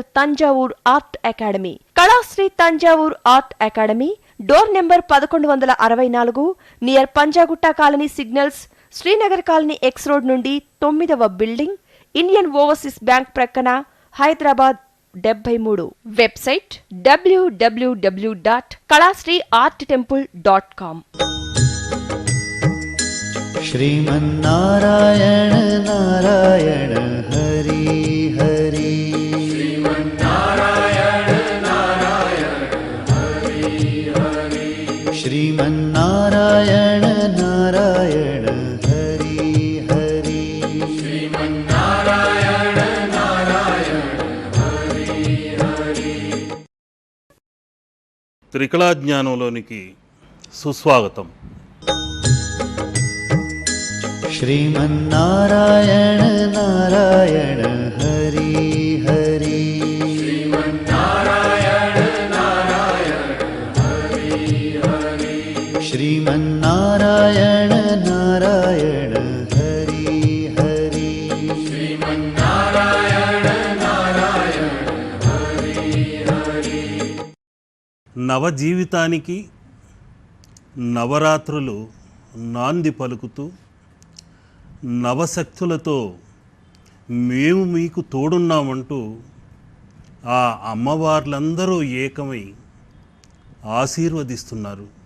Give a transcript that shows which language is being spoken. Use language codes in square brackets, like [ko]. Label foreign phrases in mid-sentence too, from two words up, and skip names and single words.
[te] తంజావూర్ ఆర్ట్ అకాడమీ, కళాశ్రీ తంజావూర్ ఆర్ట్ అకాడమీ, [en] door number [te] 1164, నియర్ పంజాగుట్ట కాలనీ సిగ్నల్స్, శ్రీనగర్ కాలనీ ఎక్స్ రోడ్ నుండి 9వ బిల్డింగ్, ఇండియన్ ఓవర్సీస్ బ్యాంక్ ప్రక్కన, హైదరాబాద్ 73. వెబ్సైట్ www.kalasriarttemple.com. [sa] श्रीमन्नारायण नारायण हरि हरि श्रीमन्नारायण नारायण हरि हरि। श्रीमन्नारायण नारायण हरि हरि श्रीमन्नारायण नारायण हरि हरि। [te] త్రికళాజ్ఞానంలోనికి సుస్వాగతం. [sa] श्रीमन्नारायण नारायण हरि हरि श्रीमन्नारायण नारायण हरि हरि। श्रीमन्नारायण नारायण हरि हरि श्रीमन्नारायण नारायण हरि हरि। [te] నవజీవితానికి నవరాత్రులు నాంది పలుకుతూ నవశక్తులతో మేము మీకు తోడున్నామంటూ ఆ అమ్మవార్లందరూ ఏకమై ఆశీర్వదిస్తున్నారు.